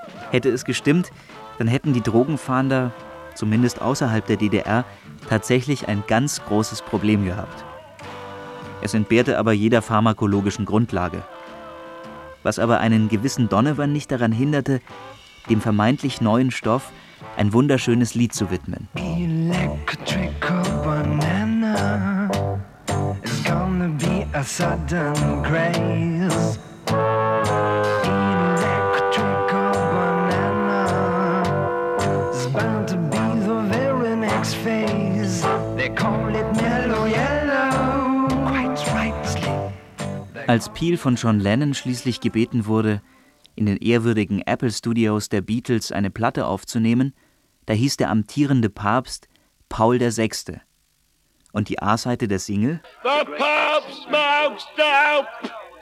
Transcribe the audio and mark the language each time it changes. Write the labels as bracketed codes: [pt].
[de] Hätte es gestimmt, dann hätten die Drogenfahnder, zumindest außerhalb der DDR, tatsächlich ein ganz großes Problem gehabt. Es entbehrte aber jeder pharmakologischen Grundlage. Was aber einen gewissen Donovan nicht daran hinderte, dem vermeintlich neuen Stoff ein wunderschönes Lied zu widmen. [en] Electrical banana, it's gonna be a sudden grace. Electrical banana, it's bound to be the very next phase. They call it mellow yellow, quite right. [de] Als Peel von John Lennon schließlich gebeten wurde, in den ehrwürdigen Apple Studios der Beatles eine Platte aufzunehmen, da hieß der amtierende Papst Paul VI. Und die A-Seite der Single? [en] The Pope smokes dope.